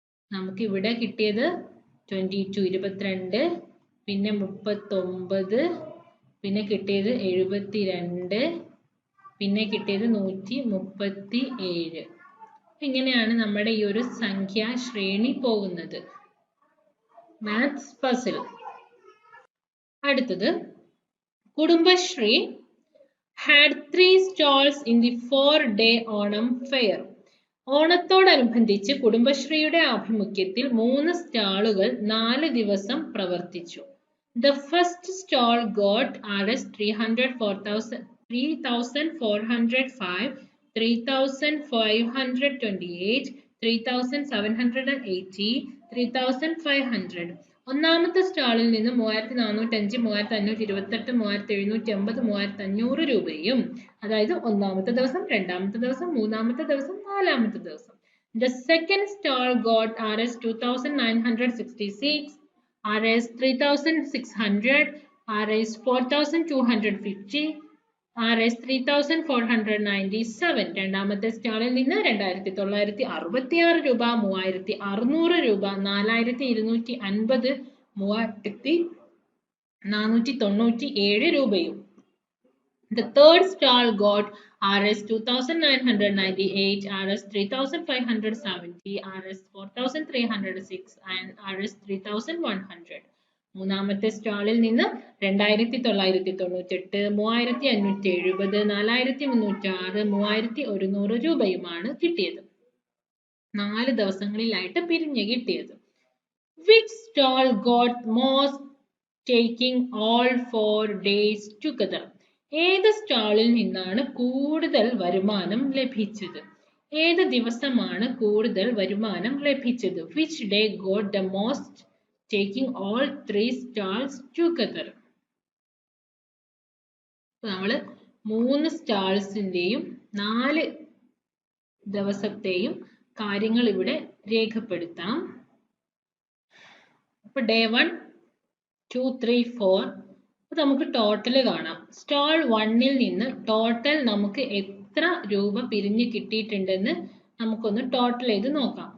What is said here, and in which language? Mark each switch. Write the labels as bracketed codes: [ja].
[ml] നമുക്ക് ഇവിടെ കിട്ടിയത് 22 22, പിന്നെ 39, പിന്നെ കിട്ടിയത് 72, പിന്നെ കിട്ടിയത് 137. ഇങ്ങനെയാണ് നമ്മുടെ ഈ ഒരു സംഖ്യാ ശ്രേണി പോകുന്നത്. Maths puzzle. അടുത്തത് [en] Kudumbashree had 3 stalls in the 4-day Onam fair. [ml] ഓണത്തോടനുബന്ധിച്ച് കുടുംബശ്രീയുടെ ആഭിമുഖ്യത്തിൽ 3 സ്റ്റാളുകൾ 4 ദിവസം പ്രവർത്തിച്ചു. [en] The first stall got Rs 304,000, 3,405, 3,528, 3,780, 3,500. [ml] ഒന്നാമത്തെ സ്റ്റാളിൽ നിന്ന് 3,405, 3,528, 3,780, 3,500 രൂപയും, അതായത് ഒന്നാമത്തെ ദിവസം, രണ്ടാമത്തെ ദിവസം, മൂന്നാമത്തെ ദിവസം, നാലാമത്തെ ദിവസം. [en] The second stall got Rs 2,966, Rs 3,600, Rs 4,250, Rs 3,497. [ml] രണ്ടാമത്തെ സ്റ്റാളിൽ നിന്ന് 2,966 രൂപ, 3,600 രൂപ, 4,250, 3,497 രൂപയും. [en] The third stall got Rs 2,998, Rs 3,570, Rs 4,306 and Rs 3,100. [ml] മൂന്നാമത്തെ സ്റ്റാളിൽ നിന്ന് 2,998, 3,570, 4,306, 3,100 രൂപയുമാണ് കിട്ടിയത്. 4 ദിവസങ്ങളിലായിട്ട് പിരിഞ്ഞ് കിട്ടിയത്. [en] Which stall got most taking all 4 days together? [ml] ഏത് സ്റ്റാളിൽ നിന്നാണ് കൂടുതൽ വരുമാനം ലഭിച്ചത്? ഏത് ദിവസമാണ് കൂടുതൽ വരുമാനം ലഭിച്ചത്? [en] Which day got the most taking all 3 stalls together? [ml] നമ്മള് 3 സ്റ്റാൾസിന്റെയും 4 ദിവസത്തെയും കാര്യങ്ങൾ ഇവിടെ രേഖപ്പെടുത്താം. അപ്പൊ [en] day 1 2 3 4 [ml] അപ്പോൾ നമുക്ക് ടോട്ടൽ കാണാം. സ്റ്റാൾ 1-ൽ നിന്ന് ടോട്ടൽ നമുക്ക് എത്ര രൂപ പിരിഞ്ഞ് കിട്ടിയിട്ടുണ്ടെന്ന് നമുക്കൊന്ന് ടോട്ടൽ ചെയ്ത് നോക്കാം.